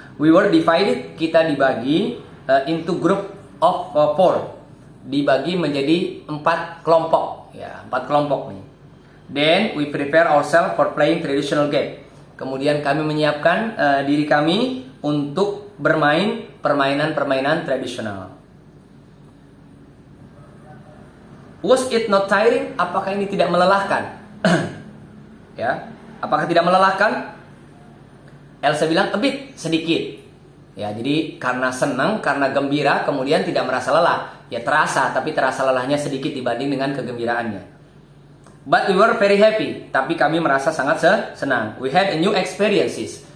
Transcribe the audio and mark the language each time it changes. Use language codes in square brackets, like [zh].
[en] We were divided, [id] kita dibagi [en] into group of 4. [id] Dibagi menjadi 4 kelompok, ya, 4 kelompok nih. [en] Then we prepare ourselves for playing traditional game. [id] Kemudian kami menyiapkan diri kami untuk bermain permainan tradisional. [en] Was it not tiring? [id] Apakah ini tidak melelahkan? Ya, apakah tidak melelahkan? Elsa bilang a bit, sedikit. Ya, jadi karena senang, karena gembira, kemudian tidak merasa lelah. Ya terasa, tapi terasa lelahnya sedikit dibanding dengan kegembiraannya. [en] But we were very happy, [id] tapi kami merasa sangat senang. [en] We had a new experiences.